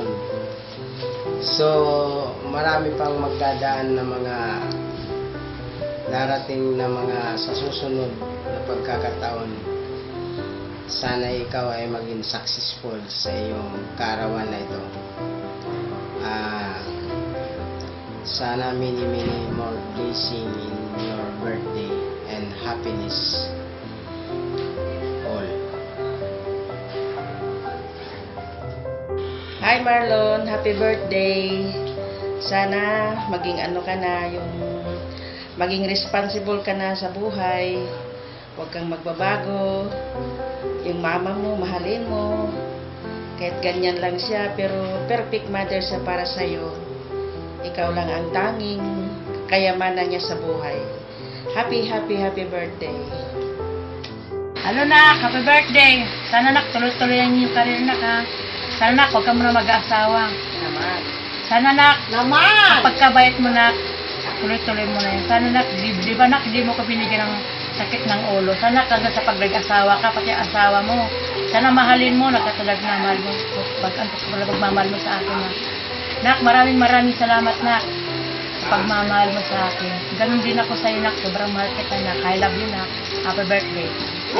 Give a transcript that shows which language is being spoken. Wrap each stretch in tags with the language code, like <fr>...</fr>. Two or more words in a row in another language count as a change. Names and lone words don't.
<tl>So, marami pang magdadaan na mga darating na mga sa susunod na pagkakataon. Sana ikaw ay maging successful sa iyong kaarawan na ito.</tl> <en>Sana many more blessing in your birthday and happiness all. Hi Marlon, happy birthday.</en> <tl>Sana maging ano ka na, yung maging responsible ka na sa buhay. Huwag kang magbabago. Yung mama mo, mahalin mo. Kahit ganyan lang siya, pero</tl> <en>perfect mother</en> <tl>siya para sa'yo. Ikaw lang ang tanging kayamanan niya sa buhay.</tl> <en>Happy birthday.</en> <tl>Ano nak,</tl> <en>happy birthday.</en> <tl>Sana nak, tuloy-tuloy ang iyong karir nak ha. Sana nak, huwag ka muna mag-aasawa. Naman. Sana nak, ang pagkabait mo nak, tuloy-tuloy mo na yan. Sana nak, di ba nak, di mo ko binigyan ng sakit ng ulo. Sana hanggang sa pag nag-asawa ka, pati ang asawa mo. Sana mahalin mo, nagkatulad na mahal mo. Pagmamahal mo sa akin nak. Nak, maraming salamat nak. Pagmamahal mo sa akin. Ganun din ako sa'yo nak, sobrang mahal kita nak.</tl> <en>I love you nak. Happy birthday.</en>